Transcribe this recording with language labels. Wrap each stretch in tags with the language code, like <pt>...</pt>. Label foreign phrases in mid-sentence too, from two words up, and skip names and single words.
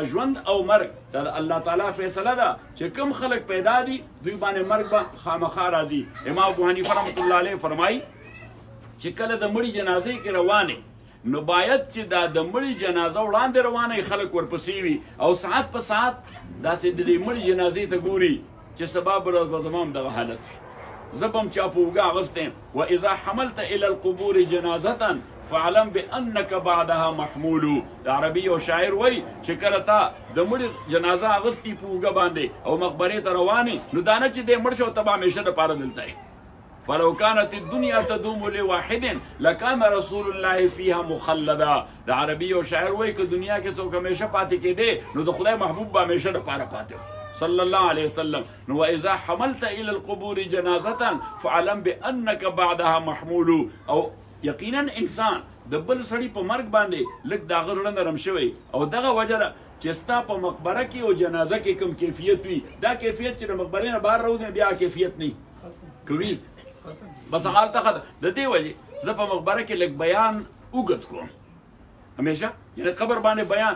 <ps>ژوند او مرګ دا د الله تعالی فیصله ده چې کوم خلک پیدا دي دوی باندې مرګ به خامخا راځي امام ابو حنیفه</ps> <ar>رحمت الله علیه</ar> <ps>فرمایي چې کله د مړي جنازې کې روانې نو باید چې دا د مړي جنازه وړاندې روانه خلک ورپسې وي او ساعت په ساعت داسې د دې مړي جنازې ته ګوري چې سبا به ورځ به زما هم دغه حالت وي زه به هم چا په اوږه اغوستی یم</ps> <ar>واذا حملت الى القبور جنازة فعلم بانك بعدها محمول</ar> <ps>د عربي یو شاعر وایي چې کله تا د مړي جنازه اغوستي په اوږه باندې او مقبرې ته روانې نو دا نه چې دی مړ شو ته به همیشه دپاره دلته یې</ps> <ar>فلو كانت الدنيا تدوم لواحد لكان رسول الله فيها مخلدا.</ar> <ps>د عربي یو شاعر وایي که دنیا کې څوک همیشه پاتې کېدی نو د خدای محبوب به همیشه دپاره پاتې</ps> <ar>صلی الله علیه وسلم. نو واذا حملت الى القبور جنازه فعلم بانك بعدها محمول.</ar> <ps>او یقینا انسان د بل سړي په مرګ باندې لږ د هغه زړه نرم شوی او دغه وجه ده چې ستا په مقبره کې او جنازه کې کوم کیفیت وي دا کیفیت چې د مقبرې نه بهر راوځي بیا کیفیت نه کوي. بس حال ته د دې وجې زه په مقبره کې لږ بیان اوږد کوم همیشه یعنې قبر باندې بیان.</ps>